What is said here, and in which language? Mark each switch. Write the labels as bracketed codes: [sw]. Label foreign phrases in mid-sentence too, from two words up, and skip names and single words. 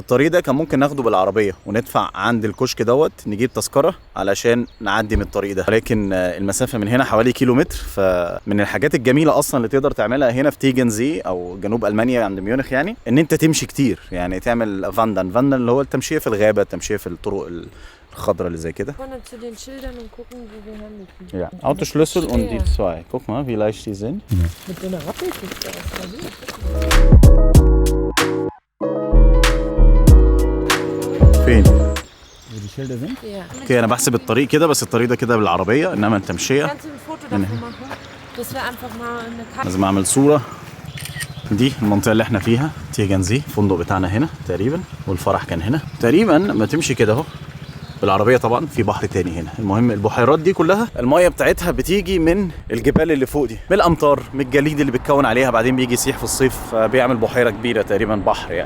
[ar] الطريق ده كان ممكن ناخده بالعربيه وندفع عند الكشك دوت، نجيب تذكره علشان نعدي من الطريق ده، ولكن المسافه من هنا حوالي كيلومتر. فمن الحاجات الجميله اصلا اللي تقدر تعملها هنا في تيجنزي او جنوب المانيا عند ميونخ، يعني ان انت تمشي كتير، يعني تعمل فاندن اللي هو التمشيه في الغابه، التمشيه في الطرق الخضراء اللي زي كده. [de] Ja, Autoschlüssel und die zwei. Guck mal, wie leicht die sind. Mit so einer Rappelkiste. [ar] فين؟ [de] die Schilder sind? Ja. [ar] اوكي، انا بحسب الطريق كده، بس الطريق ده كده بالعربيه، انما التمشيه [de] Kannst du ein Foto davon machen? Dass wir einfach mal eine Karte. [ar] لازم اعمل صوره. دي المنطقه اللي احنا فيها تيجنزي، الفندق بتاعنا هنا تقريبا، والفرح كان هنا تقريبا. ما تمشي كده اهو بالعربيه، طبعا في بحر تاني هنا. المهم البحيرات دي كلها المايه بتاعتها بتيجي من الجبال اللي فوق دي، من الامطار، من الجليد اللي بيتكون عليها، بعدين بيجي يسيح في الصيف بيعمل بحيره كبيره تقريبا بحر يعني.